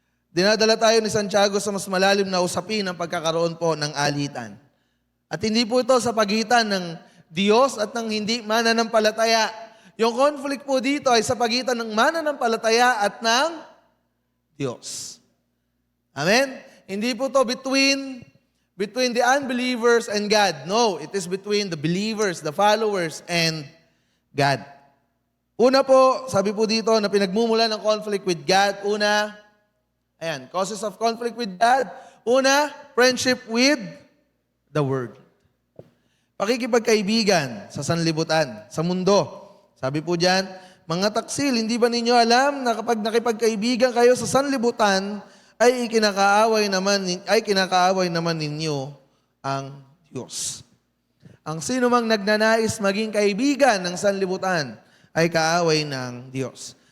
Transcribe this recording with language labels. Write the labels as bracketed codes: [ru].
[tl] Dinadala tayo ni Santiago sa mas malalim na usapin ng pagkakaroon po ng alitan. At hindi po ito sa pagitan ng Diyos at ng hindi mananampalataya. Yung conflict po dito ay sa pagitan ng mananampalataya at ng Diyos. Amen? Hindi po to [en] between the unbelievers and God. No, it is between the believers, the followers, and God. [tl] Una po, sabi po dito na pinagmumula ng [en] conflict with God. Una, ayan, causes of conflict with God. Una, friendship with the world. [tl] pakikipagkaibigan sa sanlibutan, sa mundo. Sabi po diyan, mga taksil, hindi ba ninyo alam na kapag nakipagkaibigan kayo sa sanlibutan, ay kinakaaway naman ninyo ang Diyos. Ang sino mang nagnanais maging kaibigan ng sanlibutan ay kaaway ng Diyos.